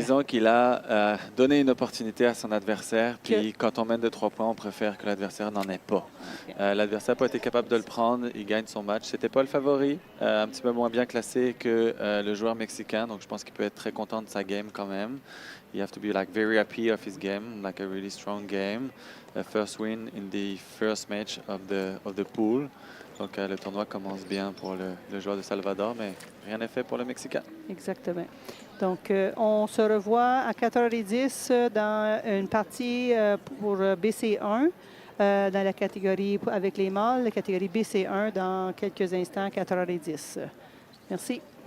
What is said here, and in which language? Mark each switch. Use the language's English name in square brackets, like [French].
[French] Disons qu'il a donné une opportunité à son adversaire, puis quand on mène de 3 points, on préfère que l'adversaire n'en ait pas. L'adversaire n'a pas été capable de le prendre, il gagne son match. C'était pas le favori, un petit peu moins bien classé que le joueur mexicain, donc je pense qu'il peut être très content de sa game quand même. [English] You have to be like very happy of his game, like a really strong game. First win in the first match of the pool. [French] Donc le tournoi commence bien pour le joueur de Salvador, mais rien n'est fait pour le Mexicain. Exactement. Donc on se revoit à 4h10 dans une partie pour BC1 dans la catégorie avec les mâles, la catégorie BC1 dans quelques instants, 4h10. Merci.